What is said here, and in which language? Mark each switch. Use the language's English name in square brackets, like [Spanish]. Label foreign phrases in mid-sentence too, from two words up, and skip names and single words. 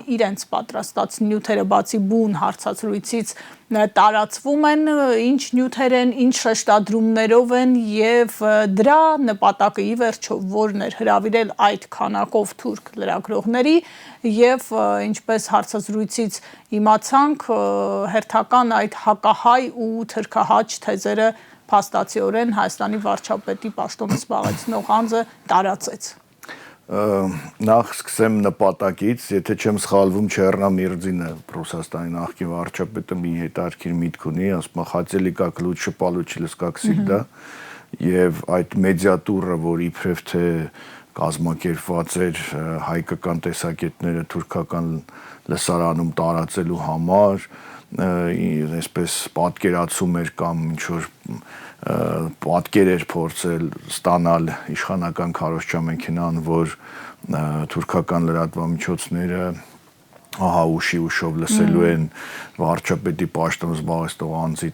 [Armenian] իրենց պատրաստած նյութերը բացի բուն հարցազրույցից տարածվում են, ինչ նյութեր են, ինչ շեշտադրումներով են և դրա նպատակը ի վերջո որն էր հրավիրել այդ քանակով թուրք լրագրողների և ինչպես հարցազրույցից իմացանք հերթական այդ հակահայ ու թրքահաճ թեզերը փաստացիորեն Հայաստանի վարչապետի պաշտոնը զբաղեցնող անձը տարածեց։ Նախ սկսեմ նպատակից, եթե չեմ սխալվում, Չեռնա Միրզինը Ռուսաստանի նախկին վարչապետը մի հետաքրքիր միտք ունի, ասում է [Russian] «Хотели как лучше получилось, как всегда» [Armenian] եւ այդ մեդիատուրը, որ իբրև թե կազմակերպված էր հայկական տեսակետները թուրքական լսարանում տարածելու համար, այսպես պատկերացում էր կամ ինչ-որ պատկեր էր փորձել ստանալ իշխանական քարոզչամեքենան, որ թուրքական լրատվամիջոցները ահա ուշով լսելու են վարչապետի պաշտոնը զբաղեցնող անձի